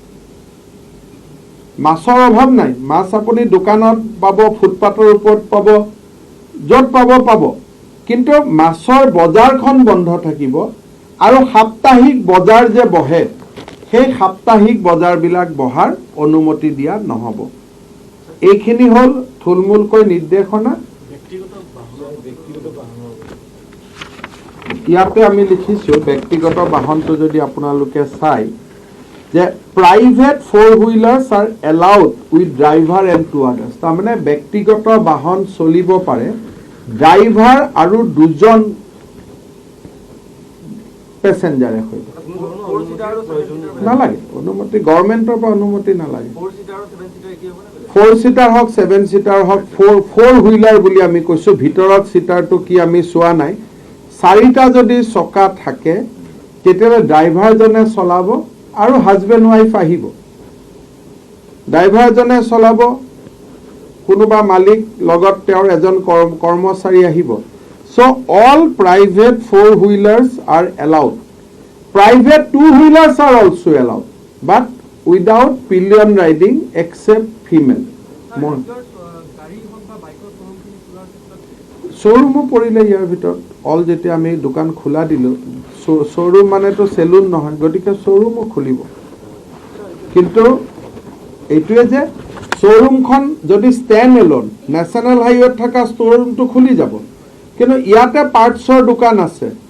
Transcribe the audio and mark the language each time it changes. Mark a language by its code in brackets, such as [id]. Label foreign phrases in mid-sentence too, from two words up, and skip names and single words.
[as] মাছৰ অভাৱ নাই মাছ আপুনি দোকানত পাব ফুটপাথৰ ওপৰত পাব য'ত পাব কিন্তু মাছৰ বজাৰখন বন্ধ থাকিব আৰু সাপ্তাহিক বজাৰ যে বহে সেই সাপ্তাহিক বজাৰবিলাক বহাৰ অনুমতি দিয়া নহব এইখিনি হ'ল থুলমূলকৈ নিৰ্দেশনা ইয়াতে আমি লিখিছো ব্যক্তিগত বাহনটো যদি আপোনালোকে চাই যে [en] private 4-wheelers are allowed with driver and 2 others [as] তাৰমানে ব্যক্তিগত বাহন চলিব পাৰে ড্ৰাইভাৰ আৰু দুজন পেছেঞ্জাৰে সৈতে নালাগে অনুমতি গভৰ্ণমেণ্টৰ পৰা অনুমতি নালাগে 4-seater হওক 7-seater হওক 4-wheeler বুলি আমি কৈছো ভিতৰত সিটাৰটো কি আমি চোৱা নাই 4টা যদি চকা থাকে তেতিয়ালে ড্ৰাইভাৰজনে চলাব আৰু [en] husband wife [as] আহিব ড্ৰাইভাৰজনে চলাব কোনোবা মালিক লগত তেওঁৰ এজন কৰ্মচাৰী আহিব [en] so all private 4-wheelers are allowed private 2-wheelers are also allowed but without pillion riding except female [as] শ্ব'ৰুমো পৰিলে ইয়াৰ ভিতৰত অল যেতিয়া আমি দোকান খোলা দিলোঁ শ্ব'ৰুম মানেতো চেলুন নহয় গতিকে শ্ব'ৰুমো খুলিব কিন্তু এইটোৱে যে শ্ব'ৰুমখন যদি [en] stand alone national highwayত [as] থকা শ্ব'ৰুমটো খুলি যাব কিন্তু ইয়াতে পাৰ্টছৰ দোকান আছে